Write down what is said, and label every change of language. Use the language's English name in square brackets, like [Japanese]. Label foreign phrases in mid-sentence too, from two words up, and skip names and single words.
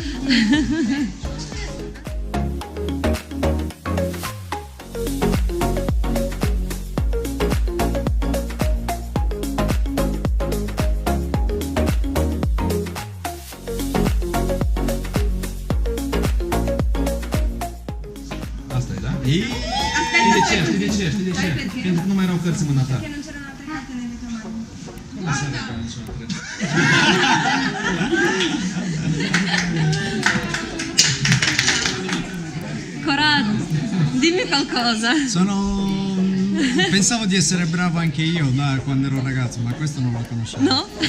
[Romanian] Asta e, da? Știi de ce? Pentru că nu mai erau cărți în mâna ta. Cum să arăt ca niciuna cred? [Italian] Corrado, dimmi qualcosa. Pensavo di essere bravo anche io, quando ero ragazzo, ma questo non lo conoscevo. No?